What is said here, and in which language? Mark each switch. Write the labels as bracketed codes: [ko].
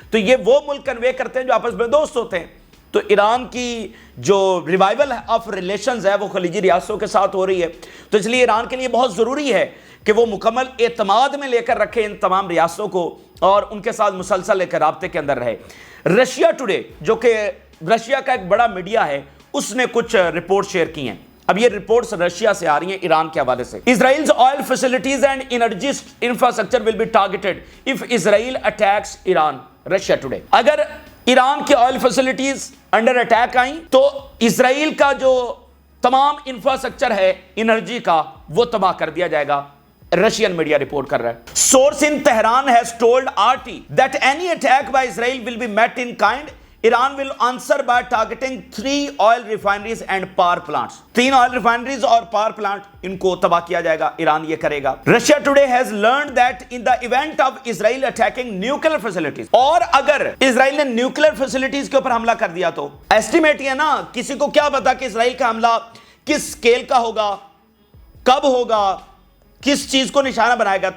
[ur] تو یہ وہ ملک کنوے کرتے ہیں جو آپس میں دوست ہوتے ہیں. تو ایران کی جو ریوائول آف ریلیشنز ہے وہ خلیجی ریاستوں کے ساتھ ہو رہی ہے, تو اس لیے ایران کے لیے بہت ضروری ہے کہ وہ مکمل اعتماد میں لے کر رکھے ان تمام ریاستوں کو اور ان کے ساتھ مسلسل ایک رابطے کے اندر رہے. رشیا ٹوڈے جو کہ رشیا کا ایک بڑا میڈیا ہے, اس نے کچھ رپورٹ شیئر کی ہیں. اب یہ رپورٹس رشیا سے آ رہی ہیں ایران کے حوالے سے. [en] Israel's oil facilities and energy infrastructure will be targeted if Israel attacks Iran. [ur] Russia today. اگر ایران کی آئل فیسلٹیز انڈر اٹیک آئیں تو اسرائیل کا جو تمام انفراسٹرکچر ہے انرجی کا وہ تباہ کر دیا جائے گا. رشین میڈیا رپورٹ کر رہا ہے. [en] Source in Tehran has told RT that any attack by Israel will be met in kind. Iran will answer by targeting 3 oil refineries and power plants. 3 oil refineries [ur] اور power plant ان کو تباہ کیا جائے گا. ایران یہ کرے گا. [en] Russia today has learned that in the event of Israel attacking nuclear facilities, [ur] اور اگر اسرائیل نے نیوکلیر فیسلٹیز کے اوپر حملہ کر دیا تو ایسٹیمیٹ یہ نا, کسی کو کیا پتا کہ اسرائیل کا حملہ کس سکیل کا ہوگا, کب ہوگا, کس چیز کو نشانہ بنائے گا.